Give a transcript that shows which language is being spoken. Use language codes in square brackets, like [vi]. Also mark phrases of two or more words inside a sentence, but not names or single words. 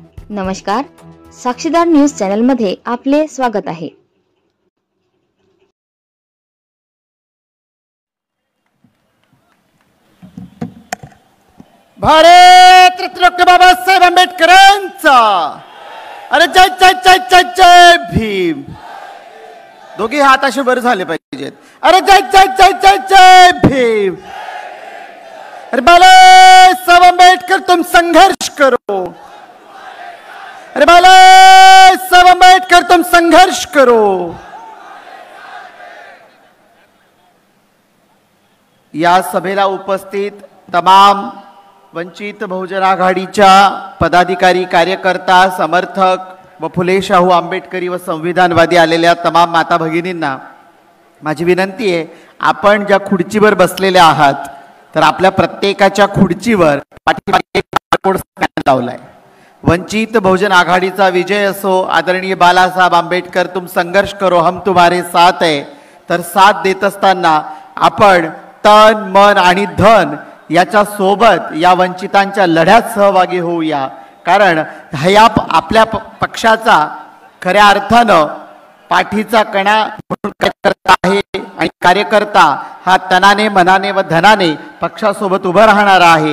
[mr] नमस्कार, साक्षीदार न्यूज चॅनल मध्ये आपले स्वागत आहे। भारत रत्न डॉक्टर बाबासाहेब आंबेडकरांचा अरे जय जय जय जय जय भीम। दोघे हात असे वर झाले पाहिजेत। [hi] अरे जय जय जय जय जय भीम। अरे बाबासाहेब आंबेडकर तुम संघर्ष करो। अरे बाबासाहेब आंबेडकर तुम संघर्ष करो। [mr] या सभेला उपस्थित तमाम वंचित बहुजन आघाडीच्या पदाधिकारी, कार्यकर्ता, समर्थक व फुले शाहू आंबेडकरी व संविधानवादी आलेल्या तमाम माता भगिनींना माझी विनंती आहे, आपण ज्या खुर्चीवर बसलेले आहात तर आपल्या प्रत्येकाच्या खुर्चीवर पाठीमागे एक [en] barcode scan [mr] लावलाय। वंचित बहुजन आघाडीचा विजय असो, [hi] आदरणीय बालासाहेब आंबेडकर तुम संघर्ष करो, हम तुम्हारे साथ है। [mr] तर साथ देत असताना आपण तन मन आणि धन याच्या सोबत या वंचितांच्या लढ्यात सहभागी होऊया, कारण ह्या आपल्या पक्षाचा खऱ्या अर्थानं पाठीचा कणा म्हणून कार्यकर्ता आहे आणि कार्यकर्ता हा तनाने मनाने व धनाने पक्षासोबत उभं राहणार आहे।